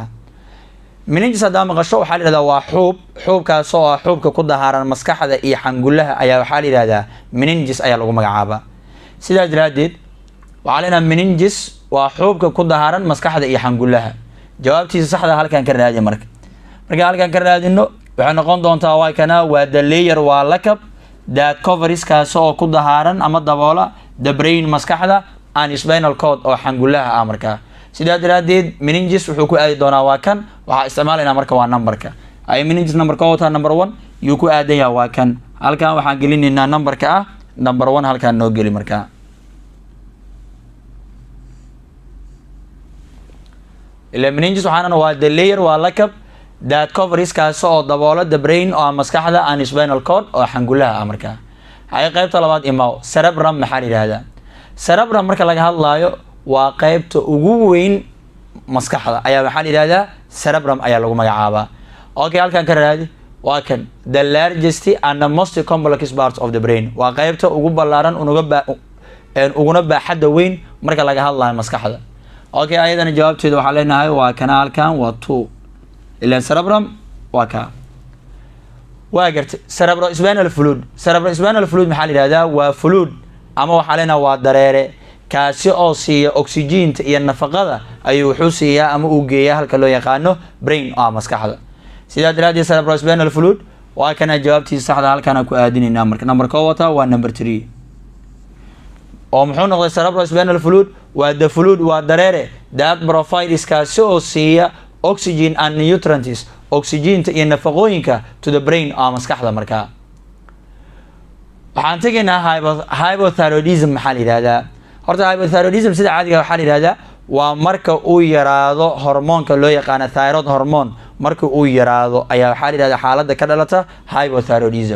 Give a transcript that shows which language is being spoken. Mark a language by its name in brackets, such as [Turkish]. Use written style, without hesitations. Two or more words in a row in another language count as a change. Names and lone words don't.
[Somali] meninges haddaa maqasho waxaa la yidhahdaa waa xuub. xuubkaas oo ah xuubka ku dahaaran maskaxda iyo xangulaha ayaa waxaa la yidhahdaa meninges ayaa lagu magacaabaa. sidaas daraadeed waxaa leenaha meninges waa xuubka ku dahaaran maskaxda iyo xangulaha. jawaabtiisa saxda halkan ka raadi marka halkan ka raadino waxay noqon doontaa waa kana waa [English] the layer, [Somali] waa lakab [English] that covers [Somali] kaas oo ku dahaaran ama daboola [English] the brain [Somali] maskaxda [English] and spinal cord [Somali] oo xangulaha ah markaa. sidaa daraadeed meninges wuxuu ku aadi doonaa waa kan. waxaa isticmaalaynaa marka waa numberka. ay meninges numberka wataa number 1, yuu ku aadan yahay waa kan. halkan waxaan gelinaynaa numberka ah number 1 halkan noo geli markaa. ila meninges waxaana waa [English] the layer [Somali] waa lakab [English] that covers [Somali] kaas oo daboola [English] the brain [Somali] oo maskaxda [English] and spinal cord [Somali] oo xangulaha ah markaa. hay qaybta labaad imaw cerebrum maxaa la yiraahdaa. cerebrum marka laga hadlaayo waa qaybta ugu weyn maskaxda ayaa waxaa la yiraahdaa cerebrum ayaa lagu magacaabaa. okay halkan ka raadi waa kan [English] the largest and the most complex parts of the brain [Somali] waa qaybta ugu ballaaran uguna baaxadda weyn marka laga hadlaayo maskaxda. okay ayadana jawaabteeda waxaa leenahay waa kana halkan waa 2 ilaan cerebrum waa ka. waa gartay [English] cerebrospinal fluid. cerebrospinal fluid [Somali] maxaa la yiraahdaa waa fluid ama waxaa leenahay waa dareere kaasi oo siiya oxygen-ta iyo nafaqada ayuu wuxuu siiyaa ama uu geeyaa halka loo yaqaano brain oo maskaxda. sidaa daraadeed [English] cerebrospinal fluid [Somali] waa kana jawaabtiisa saxda halkan ku aadinaynaa marka. number 1 wata waa number 3 oo muxuu noqday [English] cerebrospinal fluid [Somali] waa [English] the fluid [Somali] waa dareere [English] that provides [Somali] kaasi oo siiya [English] oxygen and nutrients [Somali] oxygen-ta iyo nafaqooyinka [English] to the brain [Somali] oo maskaxda markaa. waxaan tegaynaa hypothyroidism maxaa la yiraahdaa. horta hypothyroidism sida caadiga waxaa la yiraahdaa waa marka uu yaraado hormoonka loo yaqaan [English] thyroid hormone [Somali] marka uu yaraado ayaa waxaa la yiraahdaa xaaladda ka dhalata hypothyroidism.